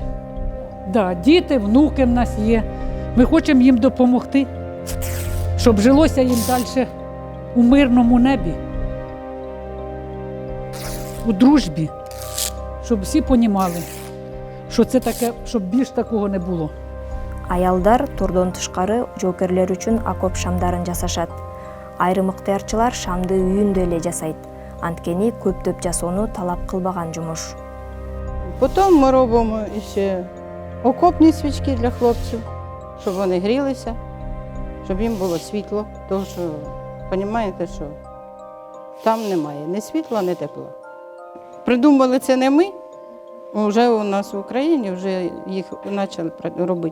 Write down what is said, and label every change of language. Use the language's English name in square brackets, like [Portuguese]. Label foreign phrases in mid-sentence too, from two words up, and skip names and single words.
[Ukrainian] Да, діти, внуки в нас є. Ми хочемо їм допомогти, щоб жилося їм далі у мирному небі, у дружбі, щоб всі розуміли, що це таке, щоб більш такого не було. [Kyrgyz] Аялдар тордон тышкары жоокерлер үчүн окоп шамдарын жасашат. Айрым ыктыярчылар шамды үйүндө эле жасайт. Анткени көптөп жасоону талап кылбаган жумуш. [Ukrainian] Потім ми робимо ще окопні свічки для хлопців, щоб вони грілися, щоб їм було світло. Тому що, розумієте, що там немає ні світла, ні тепла. Придумали це не ми, вже у нас в Україні вже їх почали робити.